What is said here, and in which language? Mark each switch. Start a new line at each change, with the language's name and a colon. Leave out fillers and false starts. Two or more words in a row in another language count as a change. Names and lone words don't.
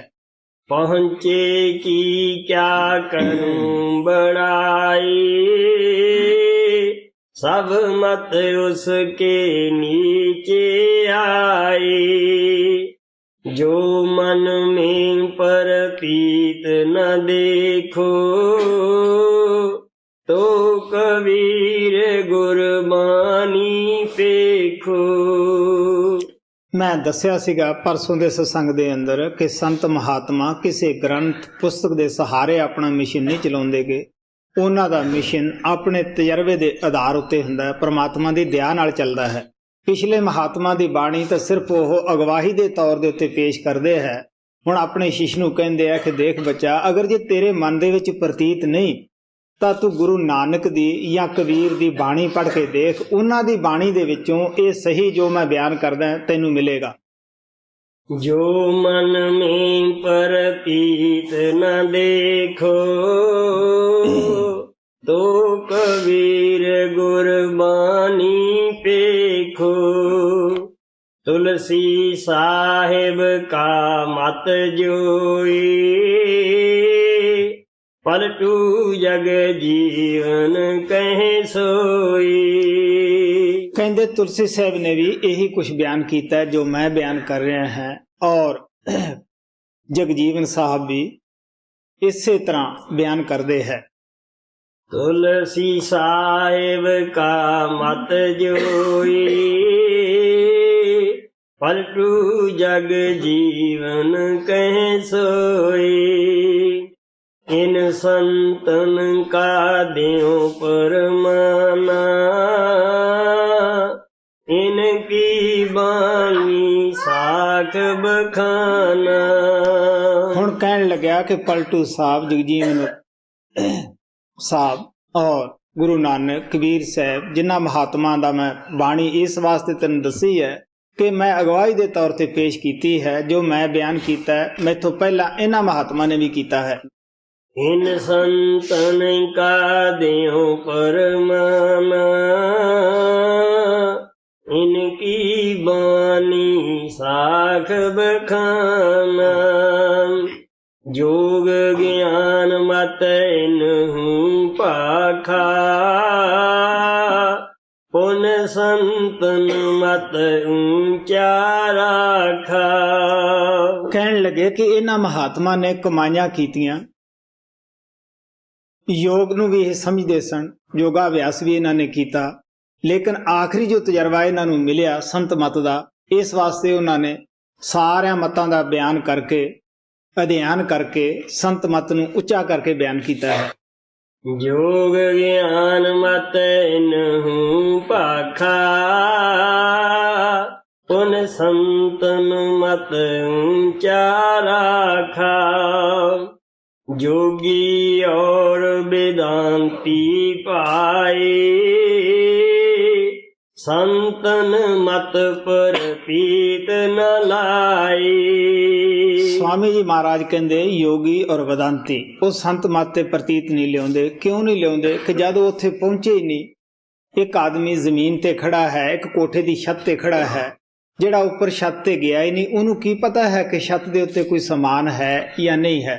Hindi: पहुंचे की क्या करूं बड़ाई, सब मत उसके नीचे आए। जो मन में परती प्रतीत न देखो, तो कबीर गुरबानी पेखो।
Punjabi: ਮੈਂ ਦੱਸਿਆ ਸੀਗਾ ਪਰਸੋਂ ਦੇ ਸਤਸੰਗ ਦੇ ਅੰਦਰ ਕਿ ਸੰਤ ਮਹਾਤਮਾ ਕਿਸੇ ਗ੍ਰੰਥ ਪੁਸਤਕ ਦੇ ਸਹਾਰੇ ਆਪਣਾ ਮਿਸ਼ਨ ਨਹੀਂ ਚਲਾਉਂਦੇ ਗੇ। ਉਹਨਾਂ ਦਾ ਮਿਸ਼ਨ ਆਪਣੇ ਤਜਰਬੇ ਦੇ ਆਧਾਰ ਉੱਤੇ ਹੁੰਦਾ ਹੈ, ਪ੍ਰਮਾਤਮਾ ਦੀ ਦਇਆ ਨਾਲ ਚੱਲਦਾ ਹੈ। ਪਿਛਲੇ ਮਹਾਤਮਾ ਦੀ ਬਾਣੀ ਤਾਂ ਸਿਰਫ ਉਹ ਅਗਵਾਹੀ ਦੇ ਤੌਰ ਦੇ ਉੱਤੇ ਪੇਸ਼ ਕਰਦੇ ਹੈ। ਹੁਣ ਆਪਣੇ ਸ਼ਿਸ਼ ਨੂੰ ਕਹਿੰਦੇ ਆ ਕਿ ਦੇਖ ਬੱਚਾ, ਅਗਰ ਜੇ ਤੇਰੇ ਮਨ ਦੇ ਵਿੱਚ ਪ੍ਰਤੀਤ ਨਹੀਂ ਤਾਂ ਤੂੰ ਗੁਰੂ ਨਾਨਕ ਦੀ ਜਾਂ ਕਬੀਰ ਦੀ ਬਾਣੀ ਪੜ੍ਹ ਕੇ ਦੇਖ, ਉਹਨਾਂ ਦੀ ਬਾਣੀ ਦੇ ਵਿੱਚੋਂ ਇਹ ਸਹੀ ਜੋ ਮੈਂ ਬਿਆਨ ਕਰਦਾ ਤੈਨੂੰ ਮਿਲੇਗਾ।
Hindi: जो मन में प्रतीत न देखो, तो कबीर गुरबानी पेखो। तुलसी साहिब का मत जोई, पलटू जग जीवन कहे सोई।
Punjabi: ਕਹਿੰਦੇ ਤੁਲਸੀ ਸਾਹਿਬ ਨੇ ਵੀ ਇਹੀ ਕੁਝ ਬਿਆਨ ਕੀਤਾ ਹੈ ਜੋ ਮੈਂ ਬਿਆਨ ਕਰ ਰਿਹਾ ਹਾਂ, ਔਰ ਜਗਜੀਵਨ ਸਾਹਿਬ ਵੀ ਇਸੇ ਤਰ੍ਹਾਂ ਬਿਆਨ ਕਰਦੇ ਹੈ।
Hindi: तुलसी साहिब का मत जोई, पलटू जग जीवन कहे सोई। इन संतन का देव परमाना, इनकी बानी साख बखाना।
Punjabi: ਹੁਣ ਕਹਿਣ ਲੱਗਿਆ ਕਿ ਪਲਟੂ ਸਾਹਿਬ, ਜਗਜੀਵਨ ਸਾਹਿਬ ਔਰ ਗੁਰੂ ਨਾਨਕ, ਕਬੀਰ ਸਾਹਿਬ, ਜਿਨ੍ਹਾਂ ਮਹਾਤਮਾ ਦਾ ਮੈਂ ਬਾਣੀ ਇਸ ਵਾਸਤੇ ਤੈਨੂੰ ਦੱਸੀ ਹੈ ਕਿ ਮੈਂ ਅਗਵਾਈ ਦੇ ਤੌਰ ਤੇ ਪੇਸ਼ ਕੀਤੀ ਹੈ। ਜੋ ਮੈਂ ਬਿਆਨ ਕੀਤਾ ਹੈ ਮੈਥੋਂ ਪਹਿਲਾਂ ਇਹਨਾਂ ਮਹਾਤਮਾ ਨੇ ਵੀ ਕੀਤਾ ਹੈ।
Hindi: इन संतन का देव परमाना, इनकी बानी साख बखाना। जोग ज्ञान मत इनहूं पाखा, पुन संतन मत ऊंचा राखा।
Punjabi: ਕਹਿਣ ਲੱਗੇ ਕਿ ਇਹਨਾਂ ਮਹਾਤਮਾ ਨੇ ਕਮਾਈਆਂ ਕੀਤੀਆਂ, ਯੋਗ ਨੂੰ ਵੀ ਇਹ ਸਮਝਦੇ ਸਨ, ਯੋਗਾ ਅਭਿਆਸ ਵੀ ਇਹਨਾਂ ਨੇ ਕੀਤਾ, ਲੇਕਿਨ ਆਖਰੀ ਜੋ ਤਜਰਬਾ ਇਹਨਾਂ ਨੂੰ ਮਿਲਿਆ ਸੰਤ ਮਤ ਦਾ, ਇਸ ਵਾਸਤੇ ਉਹਨਾਂ ਨੇ ਸਾਰਿਆਂ ਮਤਾਂ ਦਾ ਬਿਆਨ ਕਰਕੇ, ਅਧਿਐਨ ਕਰਕੇ ਸੰਤ ਮਤ ਨੂੰ ਉੱਚਾ ਕਰਕੇ ਬਿਆਨ ਕੀਤਾ ਹੈ।
Hindi: जोग ज्ञान मत इनहूं पाखा, पुन संतन मत ऊंचा राखा। जोगी और वेदांती पाए, संतन मत पर पीत न लाए।
Punjabi: ਸਵਾਮੀ ਜੀ ਮਹਾਰਾਜ ਕਹਿੰਦੇ ਯੋਗੀ ਔਰ ਵਦਾਂਤੀ ਉਹ ਸੰਤ ਮਤ ਤੇ ਪ੍ਰਤੀਤ ਨਹੀਂ ਲਿਆਉਂਦੇ। ਕਿਉਂ ਨਹੀਂ ਲਿਆਉਂਦੇ? ਕਿ ਜਦੋਂ ਉੱਥੇ ਪਹੁੰਚੇ ਹੀ ਨਹੀਂ। ਇੱਕ ਆਦਮੀ ਜ਼ਮੀਨ ਤੇ ਖੜਾ ਹੈ, ਇੱਕ ਕੋਠੇ ਦੀ ਛੱਤ ਤੇ ਖੜਾ ਹੈ, ਜਿਹੜਾ ਉੱਪਰ ਛੱਤ ਤੇ ਗਿਆ ਹੀ ਨਹੀਂ, ਉਹਨੂੰ ਕੀ ਪਤਾ ਹੈ ਕਿ ਛੱਤ ਦੇ ਉੱਤੇ ਕੋਈ ਸਮਾਨ ਹੈ ਜਾਂ ਨਹੀਂ ਹੈ।